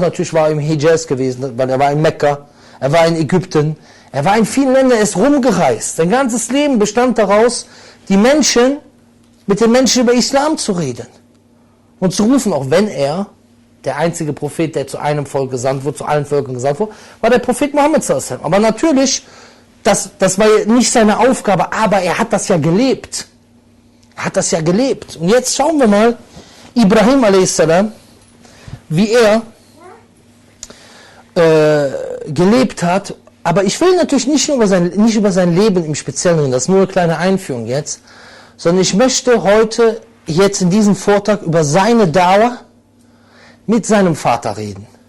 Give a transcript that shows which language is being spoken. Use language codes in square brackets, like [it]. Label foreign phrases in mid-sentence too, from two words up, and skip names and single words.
[de] Natürlich war er im Hijaz gewesen, weil er war in Mekka, er war in Ägypten, er war in vielen Ländern, er ist rumgereist. Sein ganzes Leben bestand daraus, mit den Menschen über Islam zu reden. Und zu rufen, auch wenn er, der einzige Prophet, der zu einem Volk gesandt wurde, zu allen Völkern gesandt wurde, war der Prophet Mohammed [ar] صلى الله عليه وسلم. [de] Aber natürlich, das war nicht seine Aufgabe, aber er hat das ja gelebt. Er hat das ja gelebt. Und jetzt schauen wir mal, Ibrahim a.s., wie er gelebt hat. Aber ich will natürlich nicht über sein Leben im Speziellen reden, das ist nur eine kleine Einführung jetzt, sondern ich möchte heute, jetzt in diesem Vortrag, über seine Dauer mit seinem Vater reden.